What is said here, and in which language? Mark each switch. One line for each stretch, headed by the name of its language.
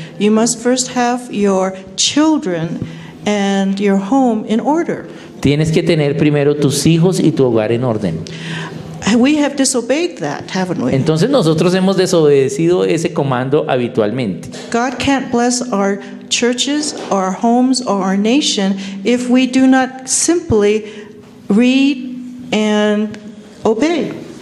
English: you must first have your children and your home in order.
Spanish: tienes que tener primero tus hijos y tu hogar en orden.
English: We have disobeyed that, haven't we?
Spanish: Entonces nosotros hemos desobedecido ese comando habitualmente.
English: God can't bless our churches, our homes, or our nation if we do not simply read and obey.